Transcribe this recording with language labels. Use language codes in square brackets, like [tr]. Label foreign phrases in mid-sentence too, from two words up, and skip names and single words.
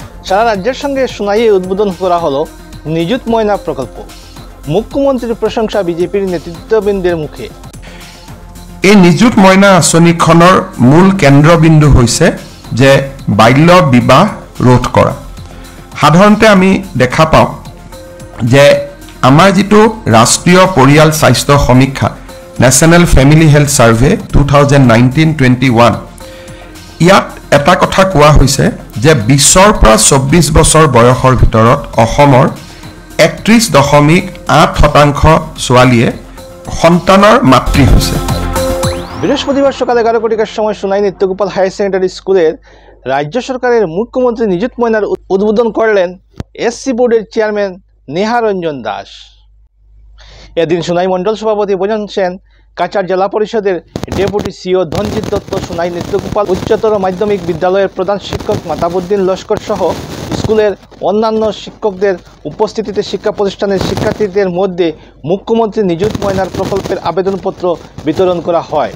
[bn] সারা রাজ্যের সঙ্গে সোনাইয়ে উদ্বোধন করা হলো নিযুত ময়না প্রকল্প। মুখ্যমন্ত্রীর প্রশংসা বিজেপির নেতৃত্ববৃন্দের মুখে। [as] এই নিযুত ময়না আঁচনিখনৰ মূল কেন্দ্ৰবিন্দু হৈছে যে বাল্য বিবাহ ৰোধ কৰা। সাধাৰণতে আমি দেখা পাওঁ যে আমাৰ যিটো ৰাষ্ট্ৰীয় পৰিয়াল স্বাস্থ্য সমীক্ষা নেশ্যনেল ফেমিলি হেল্থ ছাৰ্ভে 2019-21 ইয়াত এটা কথা কোৱা হৈছে যে 20ৰ পৰা 24 বছৰ বয়সৰ ভিতৰত অসমৰ 31.8% ছোৱালীয়ে সন্তানৰ মাতৃ হৈছে। [bn] বৃহস্পতিবার সকাল 11 কোটিকার সময় সোনাই নিত্যগোপাল হায়ার সেকেন্ডারি স্কুলের রাজ্য সরকারের মুখ্যমন্ত্রী নিযুত ময়নার উদ্বোধন করলেন এসসি বোর্ডের চেয়ারম্যান নেহা রঞ্জন দাস। এদিন সোনাই মণ্ডল সভাপতি ভজন সেন, কাছাড় জেলা পরিষদের ডেপুটি সিও ধনজিৎ দত্ত, সোনাই নিত্যগোপাল উচ্চতর মাধ্যমিক বিদ্যালয়ের প্রধান শিক্ষক মাতাবুদ্দিন লস্কর সহ স্কুলের অন্যান্য শিক্ষকদের উপস্থিতিতে শিক্ষা প্রতিষ্ঠানের শিক্ষার্থীদের মধ্যে মুখ্যমন্ত্রী নিযুত ময়নার প্রকল্পের আবেদনপত্র বিতরণ করা হয়।